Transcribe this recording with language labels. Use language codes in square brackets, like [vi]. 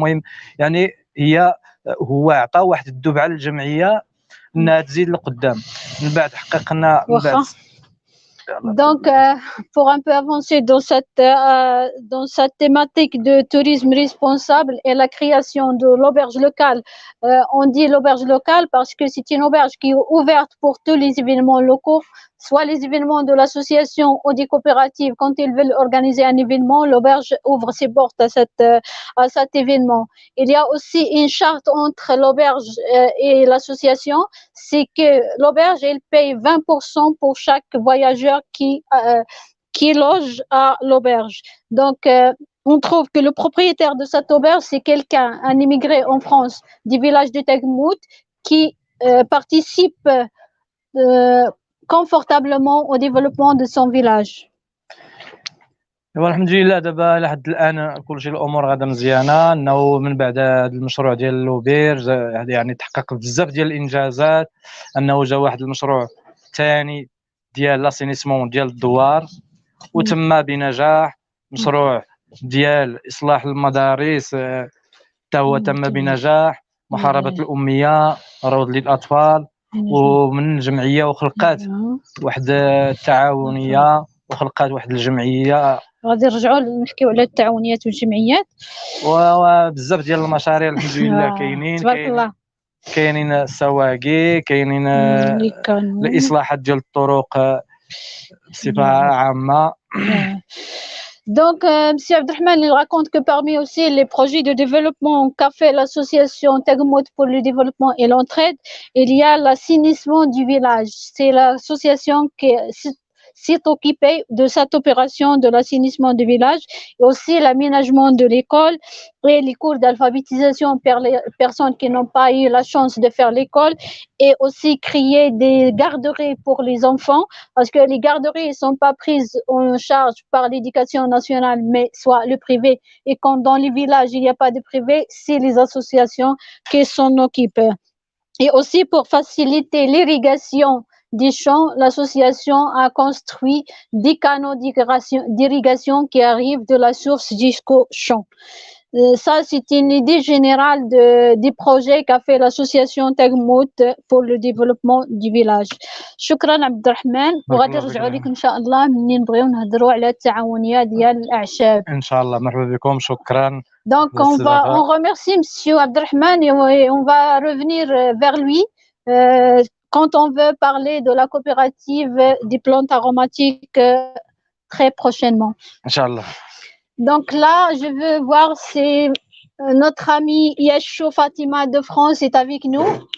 [ar] المهم يعني هو عطى واحد الدفعه للجمعيه انها تزيد لقدام. من بعد حققنا من بعد. [fr] Donc, pour un peu avancer dans cette thématique de tourisme responsable et la création de l'auberge locale, on dit l'auberge locale parce que c'est une auberge qui est ouverte pour tous les événements locaux, soit les événements de l'association ou des coopératives. Quand ils veulent organiser un événement, l'auberge ouvre ses portes à cet événement. Il y a aussi une charte entre l'auberge et l'association, c'est que l'auberge, elle paye 20% pour chaque voyageur qui loge à l'auberge. Donc, on trouve que le propriétaire de cette auberge, c'est quelqu'un, un immigré en France du village de Tegmout, qui participe confortablement au développement de son village. [ar] والحمد لله دابا لحد الان كلشي الامور غادا مزيانه. انه من بعد هذا المشروع ديال لوبيرج يعني تحقق بزاف ديال الانجازات. انه جا واحد المشروع ثاني ديال لاسينيسمون ديال الدوار وتم بنجاح. مشروع ديال اصلاح المدارس حتى هو تم بنجاح. محاربه الاميه، روض للاطفال، ومن الجمعيه وخلقات واحد التعاونيه وخلقات واحد الجمعيه. غادي نرجعوا نحكيو على التعاونيات والجمعيات وبزاف ديال المشاريع الحمد لله كاينين. تبارك الله. كاينين السواقي، كاينين الاصلاحات ديال الطرق بصفه عامه. [fr] Donc, M. Abdelrahman, il raconte que parmi aussi les projets de développement qu'a fait l'association Tegmout pour le développement et l'entraide, il y a l'assainissement du village. C'est l'association qui s'est occupée de cette opération de l'assainissement du village, et aussi l'aménagement de l'école et les cours d'alphabétisation pour les personnes qui n'ont pas eu la chance de faire l'école, et aussi créer des garderies pour les enfants, parce que les garderies ne sont pas prises en charge par l'éducation nationale, mais soit le privé. Et quand dans les villages, il n'y a pas de privé, c'est les associations qui s'en occupent. Et aussi pour faciliter l'irrigation des champs, l'association a construit des canaux d'irrigation qui arrivent de la source jusqu'au champ. Ça, c'est une idée générale des projets qu'a fait l'association Tegmout pour le développement du village. [ar] شكرا عبد الرحمن. وغادي نرجعوا لك ان شاء الله منين نبغيو نهضروا على التعاونيه ديال الاعشاب. ان شاء الله. مرحبا بكم. شكرا. [fr] Donc on remercie monsieur Abdelrahman et on va revenir vers lui quand on veut parler de la coopérative des plantes aromatiques très prochainement. [ar] Inch'Allah. [fr] Donc là, je veux voir si notre amie Yachou Fatima de France est avec nous.